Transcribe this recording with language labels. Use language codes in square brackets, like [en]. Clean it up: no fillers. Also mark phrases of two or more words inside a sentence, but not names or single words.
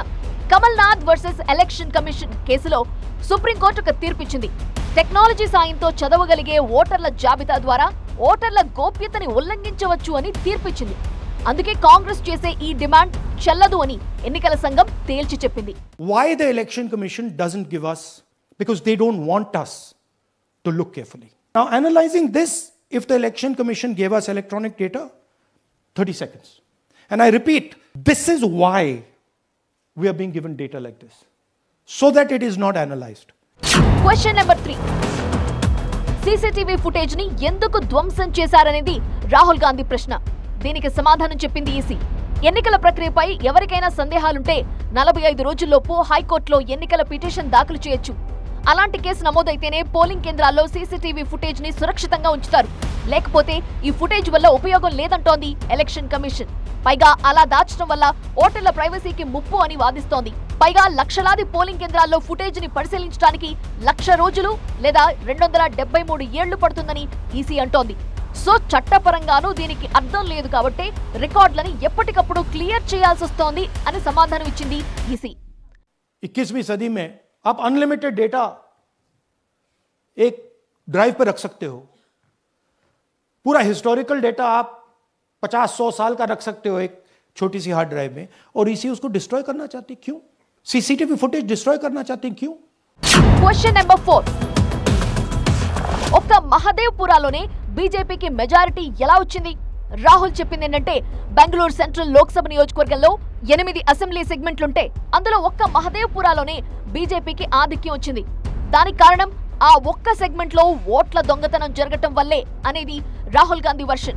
[te] కమల్నాథ్ వర్సెస్ ఎలక్షన్ కమిషన్ కేసులో సుప్రీంకోర్టు ఒక తీర్పిచ్చింది. టెక్నాలజీ సాయంతో చదవగలిగే ఓటర్ల జాబితా ద్వారా ఓటర్ల గోప్యతని ఉల్లంఘించవచ్చు అని తీర్పిచ్చింది. అందుకే కాంగ్రెస్ చేసే ఈ డిమాండ్ చెల్లదు అని ఎన్నికల సంఘం తేల్చి చెప్పింది. [en] Why the election commission doesn't give us? Because they don't want us to look carefully. Now analyzing this, if the election commission gave us electronic data, 30 seconds. And I repeat, this is why we are being given data like this, so that it is not analyzed. Question number 3. CCTV footage [te] ని ఎందుకు ధ్వంసం చేశారనేది రాహుల్ గాంధీ ప్రశ్న. దీనికి సమాధానం చెప్పింది ఈసీ. ఎన్నికల ప్రక్రియపై ఎవరికైనా సందేహాలుంటే 45 రోజుల్లోపు హైకోర్టులో ఎన్నికల పిటిషన్ దాఖలు చేయొచ్చు. అలాంటి కేసు నమోదైతేనే పోలింగ్ కేంద్రాల్లో [en] CCTV footage [te] ని సురక్షితంగా ఉంచుతారు. లేకపోతే ఈ ఫుటేజ్ వల్ల ఉపయోగం లేదంటోంది ఎలక్షన్ కమిషన్. పైగా అలా దాచడం వల్ల ఓటర్ల ప్రైవసీకి ముప్పు అని వాదిస్తోంది. పైగా లక్షలాది పోలింగ్ కేంద్రాల్లో ఫుటేజ్ ని పరిశీలించడానికి 1,00,000 రోజులు లేదా 273 ఏళ్లు పడుతుందని ఈసీ అంటోంది. సో చట్టపరంగానూ దీనికి అర్థం లేదు కాబట్టి రికార్డులని ఎప్పటికప్పుడు క్లియర్ చేయాల్సి వస్తోంది అని సమాధానం ఇచ్చింది ఈసీ. [hi] 21वीं सदी में आप [en] unlimited data [hi] एक ड्राइव पर रख सकते हो. पूरा [en] historical data [hi] आप 50-100 साल का रख सकते हो एक छोटी सी [en] hard drive [hi] में, और इसी उसको डिस्ट्रॉय करना चाहती. क्यों? [en] CCTV footage destroy [hi] करना चाहती. क्यों? [en] question number 4. [te] ఒక్క మహదేవ్పురాలోనే బీజేపీకి మెజారిటీ ఎలా వచ్చింది? రాహుల్ చెప్పింది ఏంటంటే, బెంగళూరు సెంట్రల్ లోక్సభ నియోజకవర్గంలో 8 అసెంబ్లీ సెగ్మెంట్లుంటే అందులో ఒక్క మహదేవ్పురాలోనే బీజేపీకి ఆధిక్యం వచ్చింది. దానికి కారణం ఆ ఒక్క సెగ్మెంట్లో ఓట్ల దొంగతనం జరగటం వల్లే అనేది రాహుల్ గాంధీ వర్షన్.